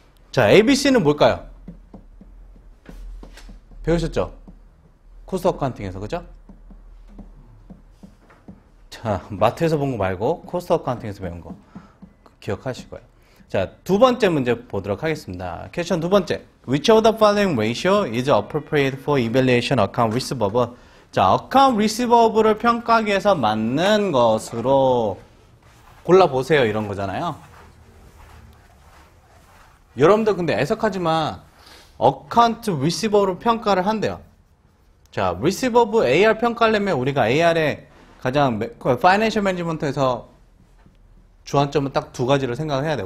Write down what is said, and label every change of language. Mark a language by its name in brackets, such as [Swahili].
[Korean] 자, ABC는 뭘까요? 배우셨죠? 코스트 어카운팅에서, 그죠? 자, 마트에서 본 거 말고 코스트 어카운팅에서 배운 거 기억하실 거예요. 자, 두 번째 문제 보도록 하겠습니다. 퀘스천 두 번째. [English] Which of the following ratio is appropriate for evaluation account receivable? [Korean] 자, account receivables 평가하기 위해서 맞는 것으로 골라보세요. 이런 거잖아요. 여러분들 근데 애석하지만 account receivables 평가를 한대요. 자, receivable AR 평가하려면 우리가 AR의 가장 파이낸셜 매니지먼트에서 주안점은 딱 두 가지를 생각을 해야 돼요.